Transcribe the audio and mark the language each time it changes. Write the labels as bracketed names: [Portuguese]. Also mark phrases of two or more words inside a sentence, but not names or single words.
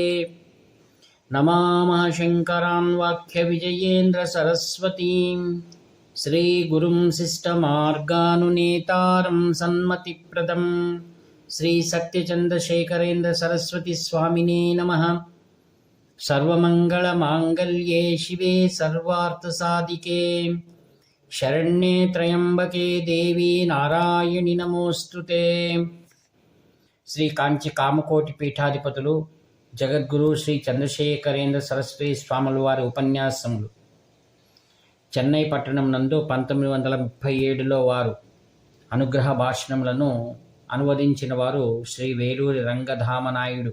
[Sanskrit] नमामः शङ्करान् वाक्यविजयेन्द्रसरस्वतीं श्रीगुरुं शिष्टमार्गानुनेतारं सन्मतिप्रदं श्रीसत्यचन्द्रशेखरेन्द्रसरस्वतीस्वामिने नमः। सर्वमङ्गलमाङ्गल्ये शिवे सर्वार्थसाधिके शरण्ये त्र्यंबके देवी नारायणि नमोस्तुते। [Telugu] శ్రీ కాంచి కామకోటి పీఠాధిపతులు జగద్గురు శ్రీ చంద్రశేఖరేంద్ర సరస్వతి స్వాముల వారి ఉపన్యాసములు చెన్నై పట్టణం నందు 1937లో వారు అనుగ్రహ భాషణములను అనువదించిన వారు శ్రీ వేలూరి రంగధామనాయుడు.